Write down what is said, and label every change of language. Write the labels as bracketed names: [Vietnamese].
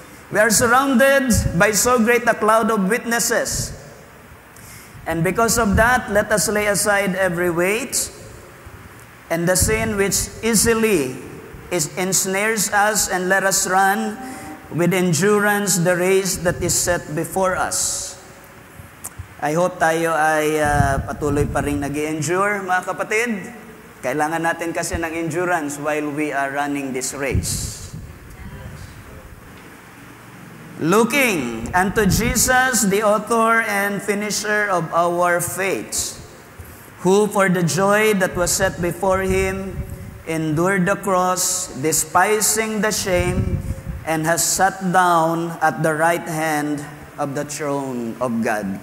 [English] We are surrounded by so great a cloud of witnesses. And because of that, let us lay aside every weight and the sin which easily ensnares us, and let us run with endurance the race that is set before us. I hope [Filipino] tayo ay patuloy pa rin nag-endure, mga kapatid. Kailangan natin kasi ng endurance [English] while we are running this race. Looking unto Jesus, the author and finisher of our faith, who for the joy that was set before him endured the cross, despising the shame, and has sat down at the right hand of the throne of God.